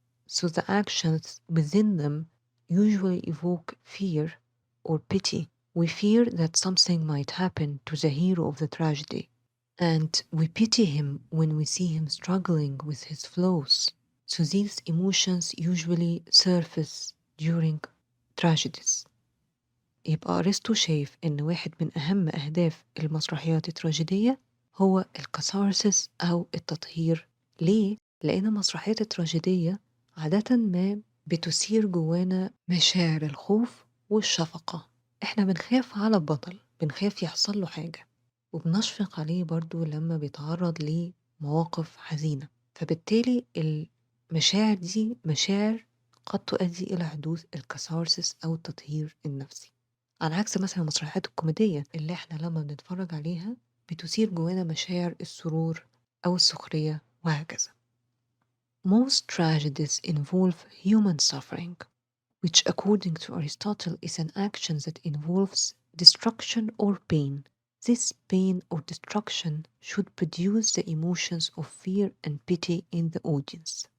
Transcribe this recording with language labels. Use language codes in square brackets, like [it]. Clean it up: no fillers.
[en] So the actions within them usually evoke fear or pity. We fear that something might happen to the hero of the tragedy, and we pity him when we see him struggling with his flaws. So these emotions usually surface during tragedies. [ar] يبقى أرسطو شايف إن واحد من أهم أهداف المسرحيات التراجيدية هو الكاثارسيس أو التطهير. ليه؟ لأن المسرحيات التراجيدية عادة ما بتثير جوانا مشاعر الخوف والشفقة. إحنا بنخاف على البطل، بنخاف يحصل له حاجة، وبنشفق عليه برضو لما بيتعرض لمواقف حزينة، فبالتالي المشاعر دي مشاعر قد تؤدي إلى حدوث الكاثارسيس أو التطهير النفسي. على عكس مثلا المسرحيات الكوميدية اللي احنا لما بنتفرج عليها بتثير جوانا مشاعر السرور أو السخرية وهكذا. [en] Most tragedies involve human suffering, which according to Aristotle is an action that involves destruction or pain. This pain or destruction should produce the emotions of fear and pity in the audience.